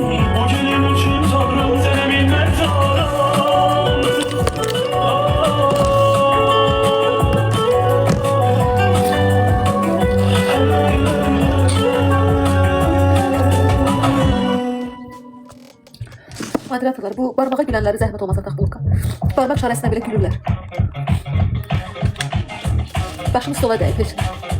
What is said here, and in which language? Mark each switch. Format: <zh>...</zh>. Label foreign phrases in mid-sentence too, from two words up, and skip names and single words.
<tr>Bu gelin için Tanrım seni minnettarım.</tr> <az>Moderatorlar, bu barmağa gülenleri zəhmət olmasa tax bloka. Barmaq işarəsinə belə gülürlər. Başımı stola dəyib, heç nə.</az>